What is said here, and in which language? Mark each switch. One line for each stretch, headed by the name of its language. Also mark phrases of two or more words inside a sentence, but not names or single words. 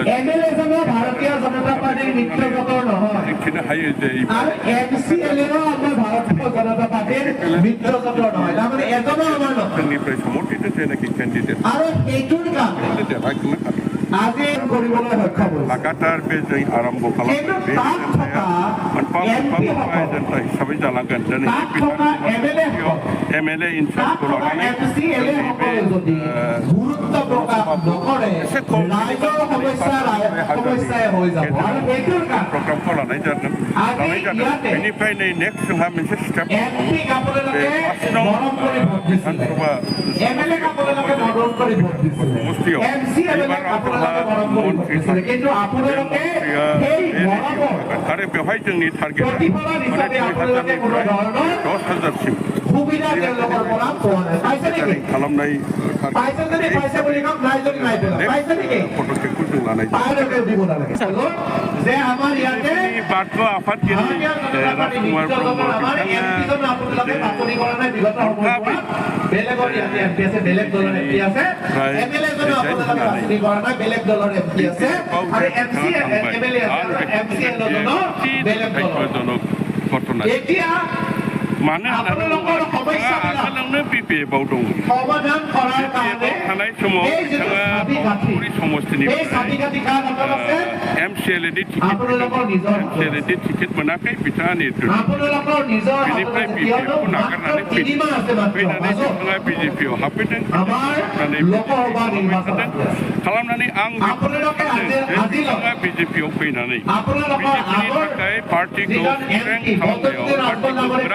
Assamese: এমএলএজনো ভাৰতীয় জনতা পাৰ্টিৰ মিত্ৰজোঁটৰ নহয়, আৰু এমচিএলএও আমাৰ ভাৰতীয় জনতা পাৰ্টিৰ মিত্ৰজোঁটৰ নহয়। তাৰমানে এজনো আমাৰ নহয়। সমৰ্থিত যেনেকৈ কেণ্ডিডেট আৰু সেইটোৰ কাৰণে আজি কৰিবলৈ সক্ষম হৈছে।
Bodo: লাগাতাৰ बे जों आरम्भ खालामबाय बे हिसाबै जालांगोन। दिनै MLA इनचार्जखौ लानानै
Assamese: গুৰুত্ব প্ৰকাশ নকৰে ৰাইজৰ সমস্যাই হৈ যাব। আৰু এইটোৰ
Bodo: प्रग्रामखौ लानाय जादों। बेनिफ्राय नै नेक्स्ट जोंहा मोनसे स्टेप
Assamese: এমপিক আপোনালোকে মৰম কৰি ভোট দিছিলে, এমএলএক আপোনালোকে মৰম কৰি ভোট দিছিলে, এমচিএলএক আপোনালোকে মৰম কৰি ভোট দিছিলে, কিন্তু আপোনালোকে সেই মৰমৰ
Bodo: आरो बेवहाय जोंनि टारगेटआ
Assamese: প্ৰতিফলন হিচাপে আপোনালোকে কোনো ধৰণৰ
Bodo: 10,000সিম
Assamese: সুবিধা তেওঁলোকৰ পৰা পোৱা নাই পাইছে নেকি
Bodo: खालामनाय
Assamese: পাইছে যদি পাইছে বুলি কওক নাই যদি নাই পাইছে নেকি
Bodo: पदक्षेपखौ जों लानाय
Assamese: পাইছে দিব নালাগে যে আমাৰ ইয়াতে
Bodo: बारग' आफादगिरि राजकुमार ब्रह्म
Assamese: আপোনালোকে বাতৰি কৰা নাই বিগত সময়ত বেলেগৰ ইয়াতে এমপি আছে বেলেগ দলৰ এমপি আছে এমএলএ জন আপোনালোকে বাতৰি কৰা নাই বেলেগ দলৰ এমপি আছে আৰু এমচি এমএলএ আছে এমচি বেলেগ দলৰ ঘটনা এতিয়া
Bodo: मानो होननानै आगोलावनो बिपिएफआव दङ
Assamese: সমাধান কৰাৰ কাৰণে
Bodo: थानाय समाव बिथाङा बावखुंग्रि समस्तिनिफ्राय एमसिएलएनि टिकेट मोनाखै बिथाङा नेतृत्व बेनिफ्राय बिपिएफखौ नागारनानै फैनानै बिथाङा बिजेपिआव हाबफैदों खालामनानै आं बिथाङा बिजेपिआव फैनानै बिजेपिनि थाखाय पार्टिखौ स्ट्रेंथ खालामनायाव पार्टिखौ गोरा